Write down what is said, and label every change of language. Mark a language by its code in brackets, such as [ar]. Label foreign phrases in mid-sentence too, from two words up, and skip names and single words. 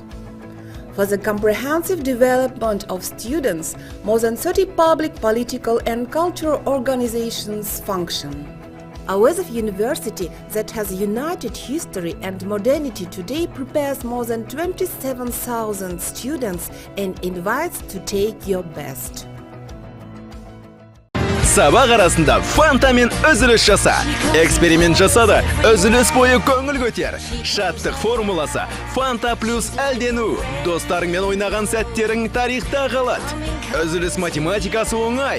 [en] For the comprehensive development of students, more than 30 public, political and cultural organizations function. Our university that has united history and modernity today prepares more than 27,000 students and invites to take your best. [kk] Сабақ арасында фантамен үзіліс жаса. Эксперимент жаса да үзіліс бойы көңіл көтер. Шаттық формуласы Фанта плюс әлдену. Достарыңмен ойнаған сәттерің тарихта қалады. Үзіліс математикасы оңай.